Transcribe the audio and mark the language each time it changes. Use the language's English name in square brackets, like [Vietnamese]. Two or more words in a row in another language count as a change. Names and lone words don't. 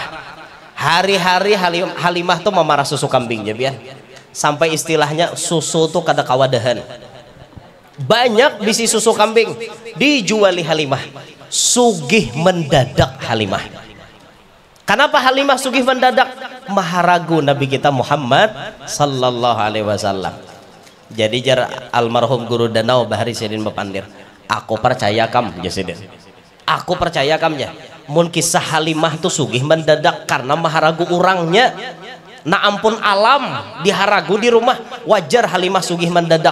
[Banjar] Hari-hari Halimah tuh memarah susu kambingnya biar. Sampai istilahnya susu tuh kada kawadahan. Banyak bisi susu kambing dijuali Halimah. Sugih mendadak Halimah. Kenapa Halimah sugih mendadak? Maharagu Nabi kita Muhammad [Arabic] صلى الله عليه وسلم. [Banjar] Jadi jar almarhum guru danau Bahari Sidin Bapandir, aku percaya kam Jasidin, aku percaya kamnya mun kisah Halimah tuh sugih mendadak karena maharagu orangnya. Nah ampun alam diharagu di rumah, wajar Halimah sugih mendadak.